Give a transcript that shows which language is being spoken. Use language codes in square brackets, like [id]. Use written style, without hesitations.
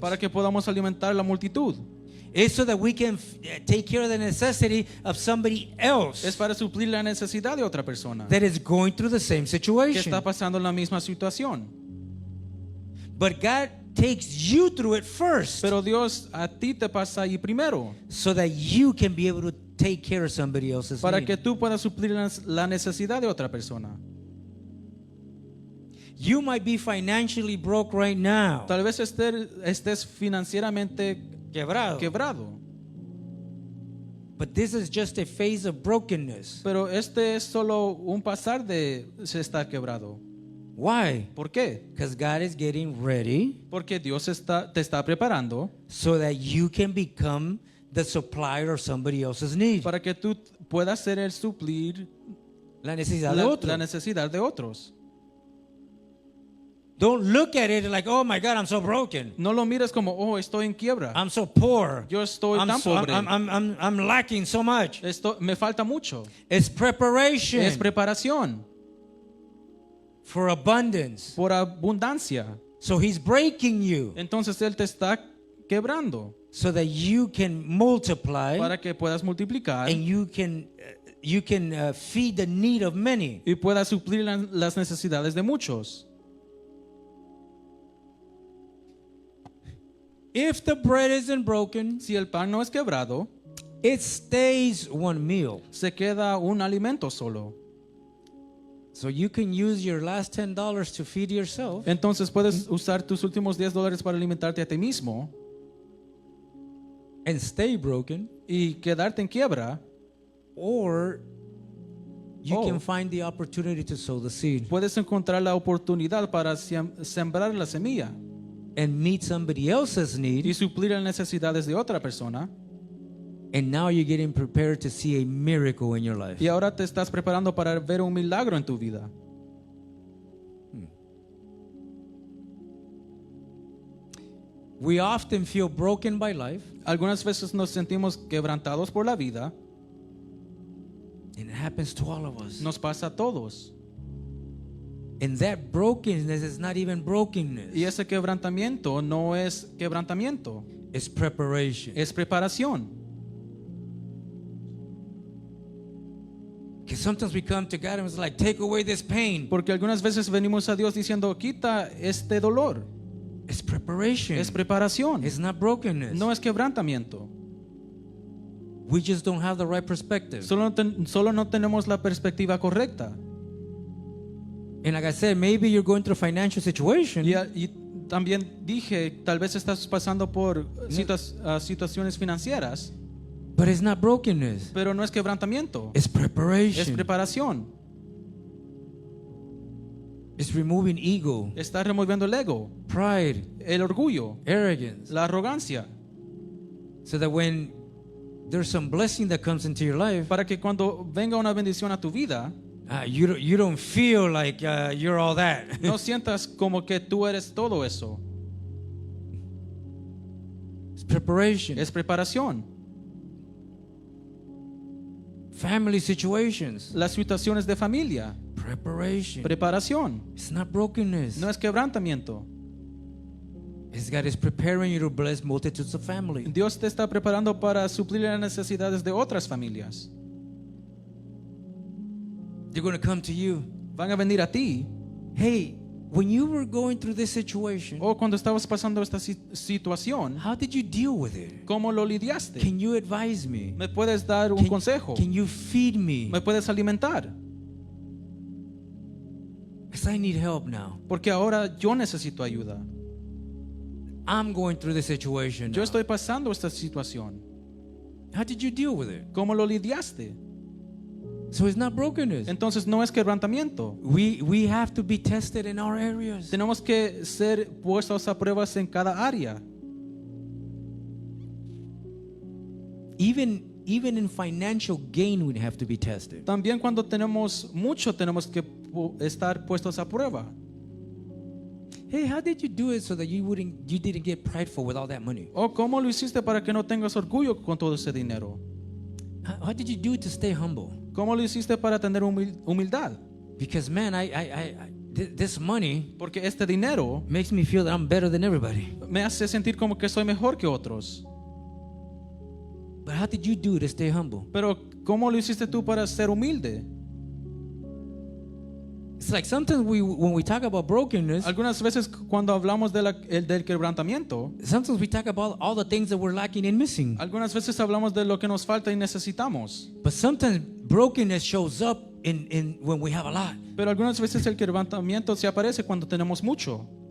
[es] para que podamos alimentar la multitud. [en] It's so that we can take care of the necessity of somebody else [es] Es para suplir la necesidad de otra persona [en] that is going through the same [es] que [en] situation. [es] está pasando la misma situación. [en] But God takes you through it first [es] Pero Dios a ti te pasa ahí primero [en] so that you can be able to take care of somebody else's [es] para [en] need. [es] que tú puedas suplir la necesidad de otra persona. [en] You might be financially broke right now, [es] Tal vez estés financieramente quebrado, [en] but this is just a phase of brokenness. [es] pero este es solo un pasar de se está quebrado. [en] Why? [es] ¿Por qué? [en] Because God is getting ready [es] Porque Dios te está preparando [en] so that you can become the supplier of somebody else's need. [es] para que tú puedas ser el suplir La necesidad de la otro. necesidad de otros. [en] Don't look at it like, oh my God, I'm so broken. [es] No lo mires como, oh, estoy en quiebra. [en] I'm so poor. [es] Yo estoy [en] I'm [es] tan pobre. [en] I'm lacking so much. [es] Me falta mucho. [en] It's preparation [es] Es preparación [en] for abundance. [es] por abundancia. [en] So he's breaking you [es] Entonces Él te está quebrando [en] so that you can multiply [es] para que puedas multiplicar [en] and you can feed the need of many. [es] y puedas suplir las necesidades de muchos. [en] If the bread isn't broken, [es] Si el pan no es quebrado, [en] it stays one meal. [es] se queda un alimento solo. [en] So you can use your last $10 to feed yourself, [es] Entonces puedes usar tus últimos $10 para alimentarte a ti mismo [en] and stay broken, [es] y quedarte en quiebra. [en] or you Oh. can find the opportunity to sow the seed [es] Puedes encontrar la oportunidad para sembrar la semilla [en] and meet somebody else's [es] y [en] need, [es] suplir las necesidades de otra persona. [en] and now you're getting prepared to see a miracle in your life. [es] Y ahora te estás preparando para ver un milagro en tu vida. [en] We often feel broken by life, [es] Algunas veces nos sentimos quebrantados por la vida. [en] and it happens to all of us. [es] Nos pasa a todos. [en] And that brokenness is not even brokenness. [es] Y ese quebrantamiento no es quebrantamiento, [en] It's preparation. [es] es preparación. [en] Because sometimes we come to God and it's like, take away this pain. [es] Porque algunas veces venimos a Dios diciendo, quita este dolor. [en] It's preparation. [es] Es preparación. [en] It's not brokenness. [es] No es quebrantamiento. [en] We just don't have the right perspective. [es] Solo no tenemos la perspectiva correcta. [en] And like I said, maybe you're going through a financial situation, [es] Y también dije, tal vez estás pasando por situaciones financieras, [en] but it's not brokenness. [es] pero no es quebrantamiento, [en] It's preparation. [es] es preparación. [en] It's removing ego, [es] Está removiendo el ego, [en] pride, [es] el orgullo, [en] arrogance, [es] la arrogancia, [en] so that when there's some blessing that comes into your life, [es] para que cuando venga una bendición a tu vida, [en] you don't feel like you're all that. [es] no sientas como que tú eres todo eso. [en] It's preparation. [es] Es preparación. [en] Family situations, [es] Las situaciones de familia, [en] preparation. [es] preparación. [en] It's not brokenness. [es] No es quebrantamiento. [en] It's God is preparing you to bless multitudes of family. [es] Dios te está preparando para suplir las necesidades de otras familias. [en] They're going to come to you. [es] Van a venir a ti. [en] Hey, when you were going through this situation, [es] O cuando estabas pasando esta situación, [en] how did you deal with it? [es] ¿cómo lo lidiaste? [en] Can you advise me? [es] ¿Me puedes dar un consejo? [en] Can you feed me? [es] ¿Me puedes alimentar? [en] Because I need help now. [es] Porque ahora yo necesito ayuda. [en] I'm going through this situation [es] Yo [en] now. [es] estoy pasando esta situación. [en] How did you deal with it? [es] ¿Cómo lo lidiaste? [en] So it's not brokenness. [es] Entonces no es quebrantamiento. [en] We have to be tested in our areas. [es] Tenemos que ser puestos a pruebas en cada área. [en] Even in financial gain, we have to be tested. [es] También cuando tenemos mucho, tenemos que estar puestos a prueba. [en] Hey, how did you do it so that you didn't get prideful with all that money? [es] ¿O cómo lo hiciste para que no tengas orgullo con todo ese dinero? [en] How did you do it to stay humble? [es] ¿Cómo lo hiciste para tener humildad? [en] Because man, this money [es] Porque este dinero [en] makes me feel that I'm better than everybody. [es] me hace sentir como que soy mejor que otros. [en] But how did you do it to stay humble? [es] Pero ¿cómo lo hiciste tú para ser humilde? [en] It's like sometimes when we talk about brokenness, [es] Algunas veces cuando hablamos del quebrantamiento, [en] sometimes we talk about all the things that we're lacking and missing. [es] algunas veces hablamos de lo que nos falta y necesitamos. [en] But sometimes brokenness shows up in when we have a lot. [es] Pero algunas veces el quebrantamiento se aparece cuando tenemos mucho.